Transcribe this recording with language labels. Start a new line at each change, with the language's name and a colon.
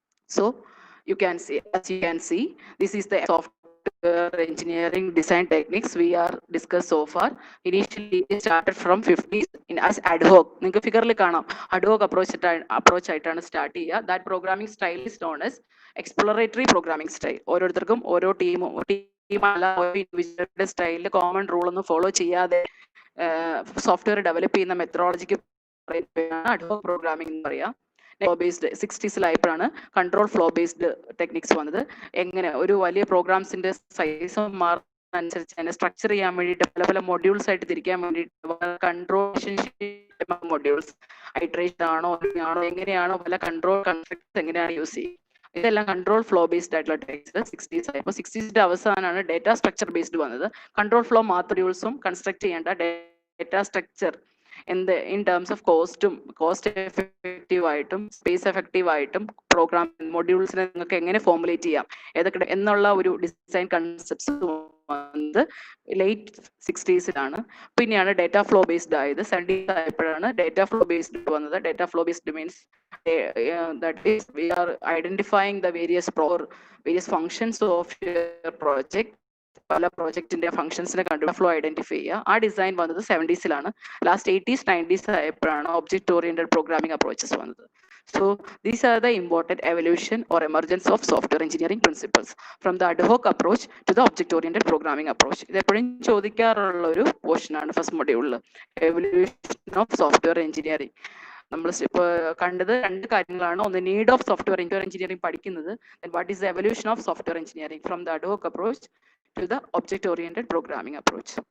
English: So you can see, as you can see, this is the software engineering design techniques we are discussed so far. Initially it started from 50s as ad hoc.
Malayalam: നിങ്ങൾക്ക് ഫിഗറിൽ കാണാം, ad hoc approach ആയിട്ടാണ് start ചെയ്യുക.
English: That programming style is known as exploratory programming style.
Malayalam: ഓരോരുത്തർക്കും ഓരോ ടീമല്ല, ഓരോ ഇൻഡിവിജ്വലിന്റെ സ്റ്റൈലിൽ common rule ഒന്നും ഫോളോ ചെയ്യാതെ സോഫ്റ്റ്വെയർ ഡെവലപ്പ് ചെയ്യുന്ന മെത്തഡോളജിക്ക് ad hoc പ്രോഗ്രാമിംഗ് എന്ന് പറയാം. Based 60s control flow based techniques വന്നത്. എങ്ങനെ ഒരു വലിയ പ്രോഗ്രാംസിന്റെ സൈസ് മാറുന്നതനുസരിച്ച് അതിനെ സ്ട്രക്ചർ ചെയ്യാൻ വേണ്ടിയിട്ട് പല മൊഡ്യൂൾസ് ആയിട്ട് തിരിക്കാൻ വേണ്ടിയിട്ട് കൺട്രോൾ മൊഡ്യൂൾസ് ഐട്രേഷൻ ആണോ എങ്ങനെയാണോ പല കൺട്രോൾ കൺസ്ട്രക്ട്സ് എങ്ങനെയാണ് യൂസ് ചെയ്യുക. ഇതെല്ലാം കൺട്രോൾ ഫ്ലോ ബേസ്ഡ് ആയിട്ടുള്ള ടെക്സ്റ്റ് 60s ആയപ്പോൾ 60s അവസാനമാണ് ഡേറ്റാ സ്ട്രക്ചർ ബേസ്ഡ് വന്നത്. കൺട്രോൾ ഫ്ലോ മൊഡ്യൂൾസും കൺസ്ട്രക്ട് ചെയ്യേണ്ട ഡേറ്റാ സ്ട്രക്ചർ എന്ത് in terms of cost effective ആയിട്ടും സ്പേസ് എഫക്റ്റീവ് ആയിട്ടും പ്രോഗ്രാം മൊഡ്യൂൾസിനെ നിങ്ങൾക്ക് എങ്ങനെ ഫോർമുലേറ്റ് ചെയ്യാം ഏതൊക്കെ എന്നുള്ള ഒരു ഡിസൈൻ കൺസെപ്റ്റ്സ് വന്നത് ലേറ്റ് 60s പിന്നെയാണ് ഡേറ്റ ഫ്ലോ ബേസ്ഡ് ആയത്. 70s ആയപ്പോഴാണ് ഡേറ്റ ഫ്ലോ ബേസ്ഡ് വന്നത്.
English: Data flow based means that is we are identifying the various functions of your project.
Malayalam: പല പ്രോജക്റ്റിന്റെ ഫംഗ്ഷൻസിനെ കണ്ടു ഫ്ലോ ഐഡന്റിഫൈ ചെയ്യുക. ആ ഡിസൈൻ വന്നത് 70s. ലാസ്റ്റ് 80s 90s ആയപ്പോഴാണ് ഒബ്ജക്ട് ഓറിയന്റഡ് പ്രോഗ്രാമിംഗ് അപ്രോച്ചസ് വന്നത്.
English: So these are the important evolution or emergence of software engineering principles from the ad hoc approach to the object oriented programming approach.
Malayalam: ഇത് എപ്പോഴും ചോദിക്കാറുള്ള ഒരു portion ആണ് first മൊഡ്യൂളിൽ,
English: Evolution of software engineering.
Malayalam: നമ്മൾ ഇപ്പോൾ കണ്ടത് രണ്ട് കാര്യങ്ങളാണ്. ഒന്ന്
English: Need of software engineering പഠിക്കുന്നത്, what is the evolution of software engineering from the ad hoc approach to the object oriented programming approach.